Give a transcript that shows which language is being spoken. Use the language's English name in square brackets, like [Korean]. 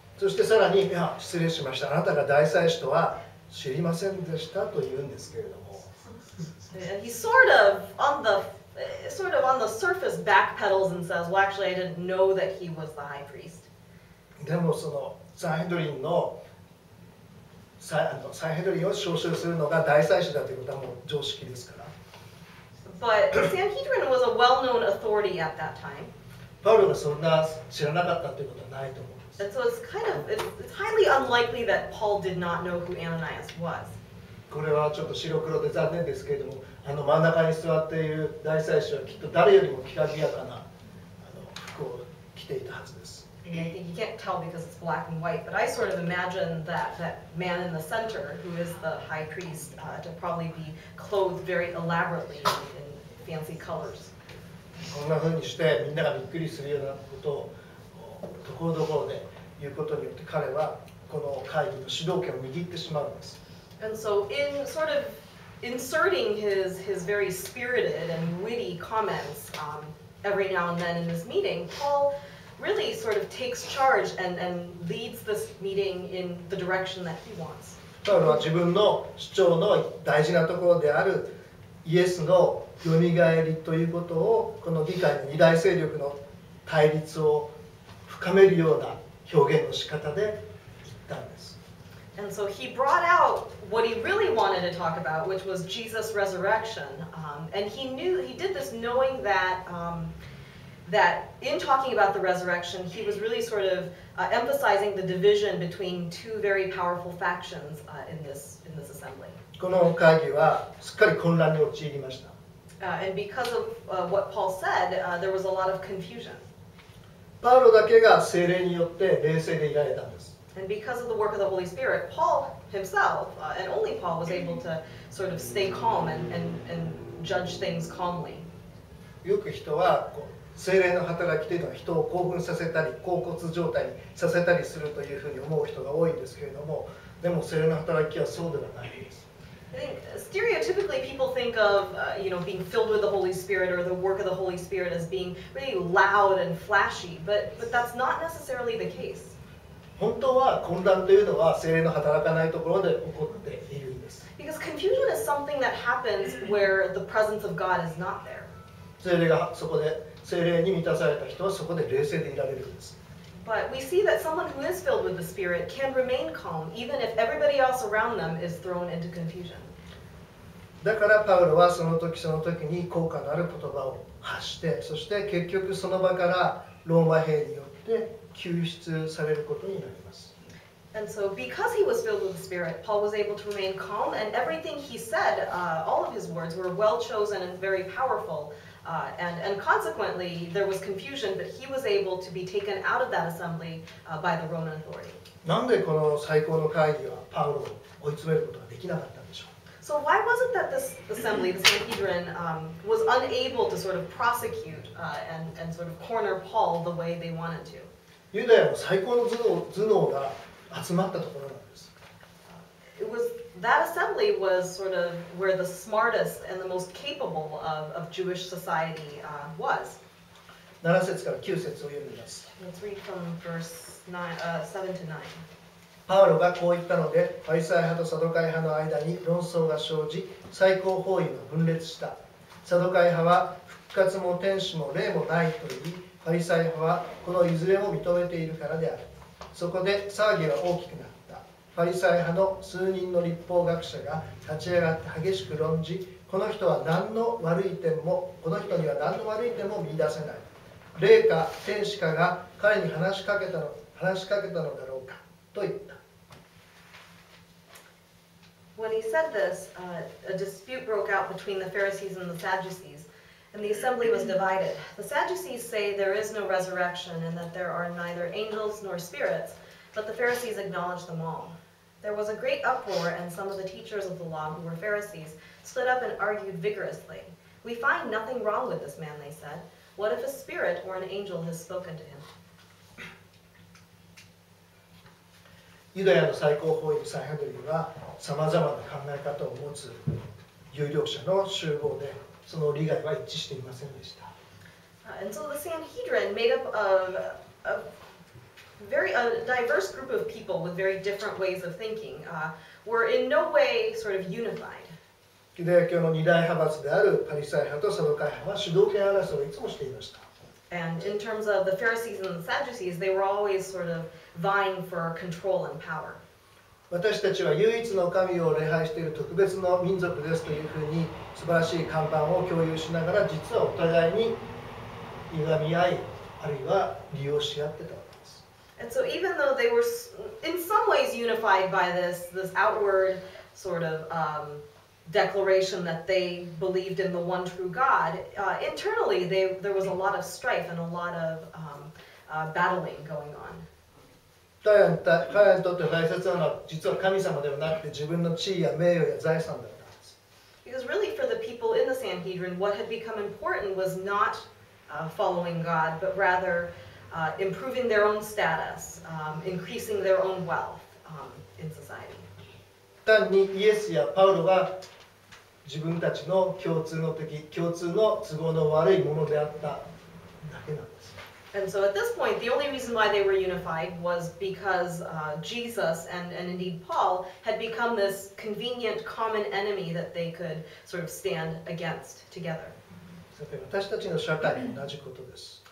[Japanese] そしてさらに、いや、失礼しました。あなたが大祭司とは知りませんでしたと言うんですけれども。 [English] And he sort of on the surface backpedals and says, well, actually, I didn't know that he was the high priest. [Japanese] でもそのサンヘドリンのサンヘドリンを招集するのが大祭司だということはもう常識ですから。 [English] But Sanhedrin was a well-known authority at that time. [Japanese] パウロがそんな知らなかったということはないと思うんです。 [English] And so it's highly unlikely that Paul did not know who Ananias was. [Japanese] これはちょっと白黒で残念ですけれども、真ん中に座っている大祭司はきっと誰よりもきらびやかな服を着ていたはずです。 [English] And I think you can't tell because it's black and white, but I sort of imagine that man in the center, who is the high priest, to probably be clothed very elaborately in fancy colors. [Japanese] こんな風にしてみんながびっくりするようなことをところどころで言うことによって彼はこの会議の主導権を握ってしまうんです。 [English] And so in sort of inserting his very spirited and witty comments every now and then in this meeting, Paul really sort of takes charge and leads this meeting in the direction that he wants. [Japanese] パウロは自分の主張の大事なところであるイエスのよみがえりということをこの議会の二大勢力の対立を深めるような表現の仕方で言ったんです。 [English] And so he brought out what he really wanted to talk about, which was Jesus' resurrection. And he did this knowing that that in talking about the resurrection, he was really sort of emphasizing the division between two very powerful factions in this assembly. [Japanese] この会議はすっかり混乱に陥りました。 [English] And because of what Paul said, there was a lot of confusion. [Japanese] パウロだけが聖霊によって冷静でいられたんです。 [English] And because of the work of the Holy Spirit, Paul himself, and only Paul, was able to sort of stay calm and judge things calmly. [Japanese] よく人は聖霊の働きというのは人を興奮させたり恍惚状態にさせたりするというふうに思う人が多いんですけれども、でも聖霊の働きはそうではないです。 [English] I think stereotypically people think of being filled with the Holy Spirit or the work of the Holy Spirit as being really loud and flashy, but that's not necessarily the case. [Japanese] 本当は混乱というのは聖霊の働かないところで起こっているんです。 [English] Because confusion is something that happens where the presence of God is not there. [Japanese] 聖霊がそこで聖霊に満たされた人はそこで冷静でいられるんです。 [English] But we see that someone who is filled with the Spirit can remain calm even if everybody else around them is thrown into confusion. [Japanese] だからパウロはその時その時に効果のある言葉を発して、そして結局その場からローマ兵によって救出されることになります。 [English] And so because he was filled with the Spirit, Paul was able to remain calm, and everything he said, all of his words were well chosen and very powerful. And consequently, there was confusion, but he was able to be taken out of that assembly by the Roman authority. [Japanese] なんでこの最高の会議はパウロを追い詰めることができなかったんでしょう。 [English] So why was it that this assembly, the Sanhedrin, was unable to sort of prosecute and sort of corner Paul the way they wanted to? [Japanese] ユダヤの最高の頭脳が集まったところなんです。 [English] That assembly was sort of where the smartest and the most capable of Jewish society was. [Japanese] 7節から9節を読みます。 [English] Let's read from verse 7 to 9. [Japanese] パウロがこう言ったので、ファリサイ派とサドカイ派の間に論争が生じ、最高法院は分裂した。サドカイ派は復活も天使も霊もないと言い、ファリサイ派はこのいずれも認めているからである。そこで騒ぎは大きくなった。ファリサイ派の数人の立法学者が立ち上がって激しく論じ、この人には何の悪い点も見出せない。霊か天使かが彼に話しかけたのだろうかと言った。 [English] When he said this, a dispute broke out between the Pharisees and the Sadducees, and the assembly was divided. The Sadducees say there is no resurrection and that there are neither angels nor spirits, but the Pharisees acknowledge them all. There was a great uproar, and some of the teachers of the law, who were Pharisees, stood up and argued vigorously. We find nothing wrong with this man, they said. What if a spirit or an angel has spoken to him? [Japanese] ユダヤの最高法院サンヘドリンはさまざまな考え方を持つ有力者の集合で、その利害は一致していませんでした。 [English] And so the Sanhedrin, made up of a diverse group of people with very different ways of thinking, were in no way sort of unified. [Japanese] ユダヤ教の二大派閥であるパリサイ派とサドカイ派は主導権争いをいつもしていました。 [English] And in terms of the Pharisees and the Sadducees, they were always sort of vying for control and power. [Japanese] 私たちは唯一の神を礼拝している特別の民族ですというふうに素晴らしい看板を共有しながら、実はお互いに歪み合い、あるいは利用し合ってたわけです。 [English] And so even though they were in some ways unified by this outward sort of declaration that they believed in the one true God, internally there was a lot of strife and a lot of battling going on. [Japanese] 彼らにとって大切なのは実は神様ではなくて自分の地位や名誉や財産だったんです。 [English] Because really for the people in the Sanhedrin, what had become important was not following God, but rather improving their own status, increasing their own wealth in society. [Japanese] 単にイエスやパウロが自分たちの共通の都合の悪いものであっただけなんです。 [English] And so at this point, the only reason why they were unified was because Jesus and indeed Paul had become this convenient common enemy that they could sort of stand against together. [Japanese] 私たちの社会も同じことです。